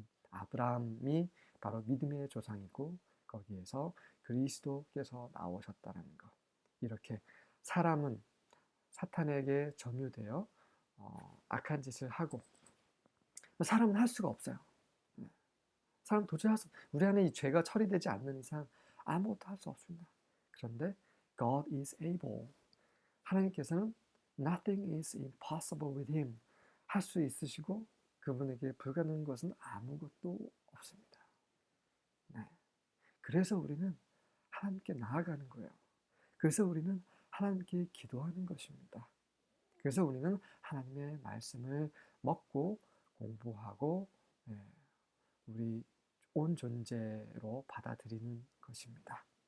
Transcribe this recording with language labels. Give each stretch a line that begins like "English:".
Korean: 아브라함이 바로 믿음의 조상이고 거기에서 그리스도께서 나오셨다는 것. 이렇게 사람은 사탄에게 점유되어 악한 짓을 하고 사람은 할 수가 없어요. 사람 도저히 할 수, 우리 안에 이 죄가 처리되지 않는 이상 아무것도 할 수 없습니다. 그런데
English: God is able.
Korean: 하나님께서는
English: nothing is impossible with him.
Korean: 할 수 있으시고 그분에게 불가능한 것은 아무것도 없습니다. 네. 그래서 우리는 하나님께 나아가는 거예요. 그래서 우리는 하나님께 기도하는 것입니다. 그래서 우리는 하나님의 말씀을 먹고 공부하고 우리 온 존재로 받아들이는 것입니다.